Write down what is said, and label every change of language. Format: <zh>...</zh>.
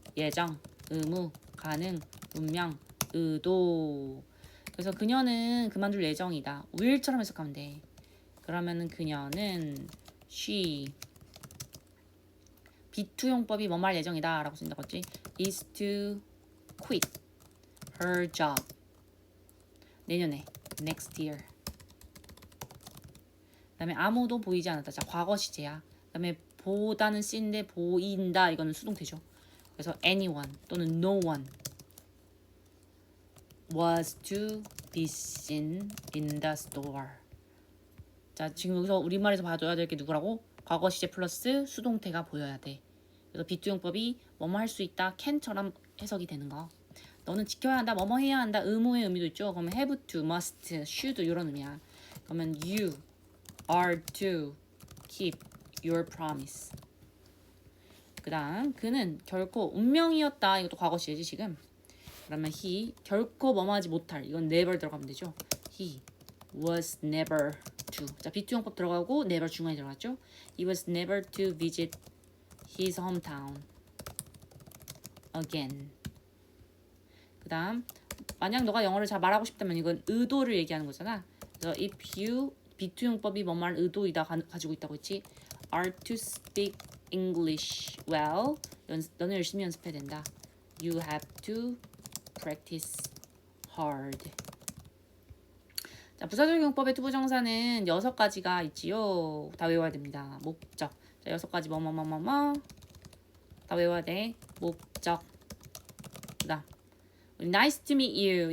<ko>예정, 의무, 가능, 운명, 의도. 그래서 그녀는 그만둘 예정이다. will처럼 해석하면 돼. 그러면은 그녀는 she 비투용법이 뭐 말 예정이다 라고 쓴다고 했지.</ko> <en>is to quit her job</en> <ko>내년에</ko> <en>next year.</en> <ko>그 다음에 아무도 보이지 않았다. 자 과거 시제야. 그 다음에 보다는 C인데 보인다 이거는 수동태죠.</ko> <en>그래서 anyone 또는 no one was to be seen in the store.</en> <ko>자 지금 여기서 우리말에서 봐줘야 될 게 누구라고? 과거 시제 플러스 수동태가 보여야 돼. 그래서 비투용법이 뭐뭐 할 수 있다 can처럼 해석이 되는 거. 너는 지켜야 한다 뭐뭐 해야 한다 의무의 의미도 있죠.</ko> <en>그러면 have to, must, should</en> <ko>이런 의미야.</ko> <en>그러면 you are to keep your promise.</en> <ko>그 다음 그는 결코 운명이었다. 이것도 과거 시제지 지금. 그러면 he 결코 뭐뭐 하지 못할. 이건 never 들어가면 되죠.</ko> <en>He was never to.</en> <ko>자 비투용법 들어가고 never 중간에 들어갔죠.</ko> <en>He was never to visit his hometown again.</en> <ko>그 다음 만약 너가 영어를 잘 말하고 싶다면 이건 의도를 얘기하는 거잖아. 그래서 if you 비투용법이 뭐 말 의도이다 가지고 있다고 했지.</ko> <en>are to speak English well.</en> <ko>너는 열심히 연습해야 된다.</ko> <en>You have to practice hard.</en> <ko>자, 부사적 용법의 투부정사는 6가지가 있지요. 다 외워야 됩니다. 목적. 자, 6가지 뭐뭐뭐뭐뭐 다 외워야 돼. 목적.</ko> <en>그다음 nice to meet you.</en>